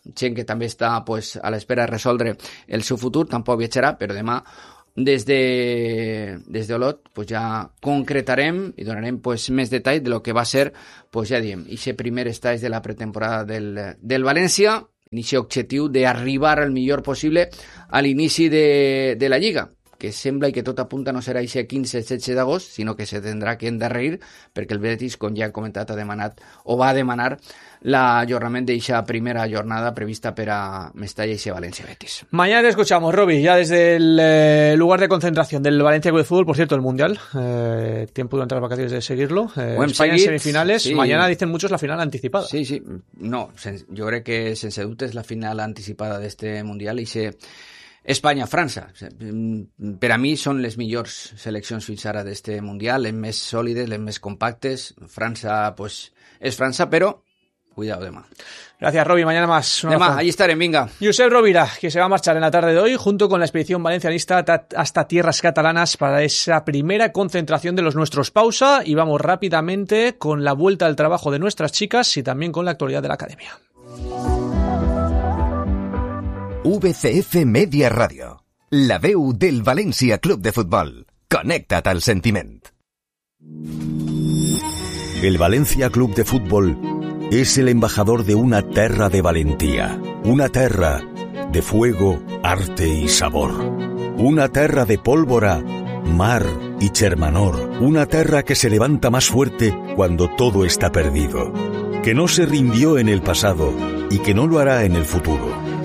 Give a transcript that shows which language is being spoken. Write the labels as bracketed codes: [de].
[ca] Gent que també està, pues, a l'espera de resoldre el seu futur, tampoc viatjarà, però demà des de Olot, pues, ja concretarem i donarem, pues, més detall de lo que va ser, pues, ja diem, ixe primer estatge de la pretemporada del València, en ixe objectiu d'arribar el millor possible a l'inici de la Lliga, que sembla i que tot apunta no serà ixe 15-16 d'agost, sinó que se tindrà que endarrerir, perquè el Betis, com ja ha comentat, ha demanat o va demanar l'ajornament d'eixa primera jornada prevista per a Mestalla i València Betis. [es] Mañana te escuchamos, Robi, ya desde el lugar de concentración del València Club de Fútbol, por cierto, el Mundial, tiempo durante las vacaciones de seguirlo, España en semifinales, sí. Mañana dicen muchos la final anticipada. Sí, sí, no, yo creo que [ca] sense dubte [es] es la final anticipada de este Mundial y se... [ca] España-França, per a mi són les millors seleccions fins ara d'aquest Mundial, les més sòlides, les més compactes. França, pues, és França, però cuidado demà. [es] Gracias, Robi. Mañana más. [ca] Demà, allí estaré, vinga. [es] Josep Rovira, que se va a marchar en la tarde de hoy junto con la expedición valencianista hasta tierras catalanas para esa primera concentración de los nuestros. Pausa y vamos rápidamente con la vuelta al trabajo de nuestras chicas y también con la actualidad de la Academia. [ca] VCF Media Radio, la veu del València Club de Futbol. Conecta't al sentiment. [es] El València Club de Futbol [ca] és el [es] embajador de una terra de valentia, una terra de fuego, arte y sabor, una terra de pólvora, mar y germanor, una terra que se levanta más fuerte cuando todo está perdido, que no se rindió en el pasado y que no lo hará en el futuro.